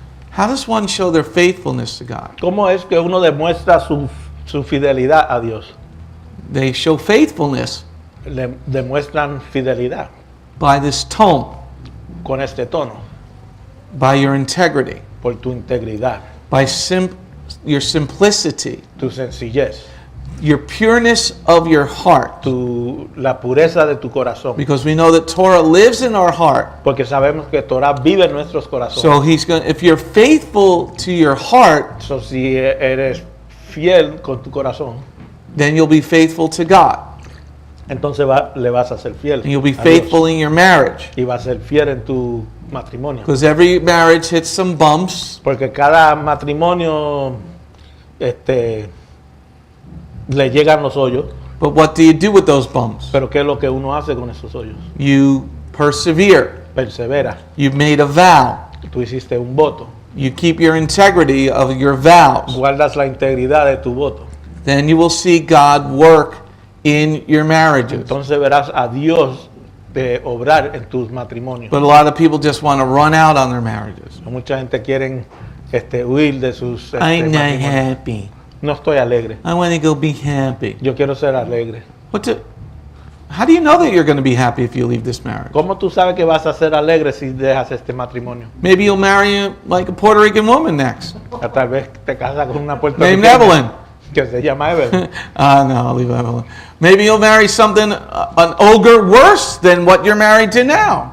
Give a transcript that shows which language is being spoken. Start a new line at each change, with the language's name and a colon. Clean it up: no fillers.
English: How does one show their faithfulness to God?
Spanish: ¿Cómo es que uno demuestra su fidelidad a Dios?
English: They show faithfulness
Spanish: Le demuestran fidelidad
English: by this tone,
Spanish: con este tono,
English: by your integrity,
Spanish: por tu integridad,
English: by your simplicity,
Spanish: tu sencillez,
English: your pureness of your heart.
Spanish: la pureza de tu corazón.
English: Because we know that Torah lives in our heart.
Spanish: Porque sabemos que Torah vive en nuestros corazones.
English: So if you're faithful to your heart,
Spanish: So, si eres fiel con tu corazón,
English: then you'll be faithful to God.
Spanish: entonces le vas a ser fiel.
English: And you'll be
Spanish: a Dios.
English: faithful in your marriage.
Spanish: Y vas a ser fiel en tu matrimonio.
English: Because every marriage hits some bumps.
Spanish: Porque cada matrimonio le llegan los hoyos.
English: But what do you do with those bumps?
Spanish: Pero ¿qué es lo que uno hace con esos hoyos?
English: You persevere.
Spanish: Persevera.
English: You've made a vow.
Spanish: Tú hiciste un voto.
English: You keep your integrity of your vows.
Spanish: Guardas la integridad de tu voto.
English: Then you will see God work in your marriages.
Spanish: Entonces verás a Dios de obrar en tus matrimonios.
English: But a lot of people just want to run out on their marriages.
Spanish: Mucha gente quiere huir de sus
English: I'm not
Spanish: matrimonios.
English: happy.
Spanish: No estoy alegre.
English: I want to go be happy.
Spanish: Yo quiero ser alegre.
English: How do you know that you're going to be happy if you leave this marriage?
Spanish: ¿Cómo tú sabes que vas a ser alegre si dejas este matrimonio?
English: Maybe you'll marry like a Puerto Rican woman next.
Spanish: Tal vez te casas con una
English: Named Evelyn.
Spanish: que se llama Evelyn.
English: No, I'll leave Evelyn. Maybe you'll marry something, an ogre worse than what you're married to now.